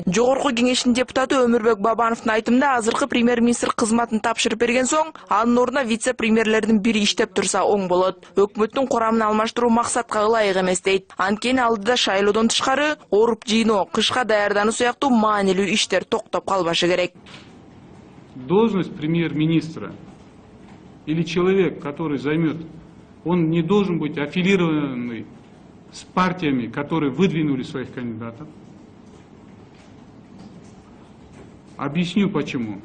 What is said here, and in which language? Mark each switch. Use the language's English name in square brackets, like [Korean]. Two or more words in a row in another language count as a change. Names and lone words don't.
[Kyrgyz] Жогорку кеңештин депутаты Өмүрбек Бабановдун айтымында азыркы премьер-министр кызматын тапшырып берген соң, анын ордуна вице-премьерлердин бири иштеп турса оң болот. Өкмөттүн курамын алмаштыруу максатка ылайык эмес дейт. Анткени алдыда шайлоодон тышкары оруп жыйноо, кышка даярдануу сыяктуу маанилүү иштер токтоп калбашы керек. [Russian] Должность премьер-министра или человек, который займет, он не должен быть аффилированный с партиями, которые выдвинули своих кандидатов. Объясню почему.